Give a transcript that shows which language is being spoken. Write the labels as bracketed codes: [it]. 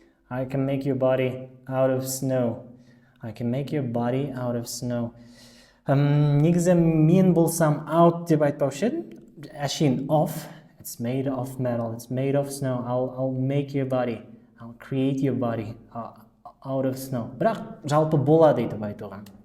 [en] I can make your body out of snow. I can make your body out of snow. [kk] Негізі мен болсам out деп айтпаушы едім. [en] Әшейін off. It's made of metal. It's made of snow. I'll make your body. I'll create your body out of snow. [kk] Бірақ жалпы болады деп айтуған.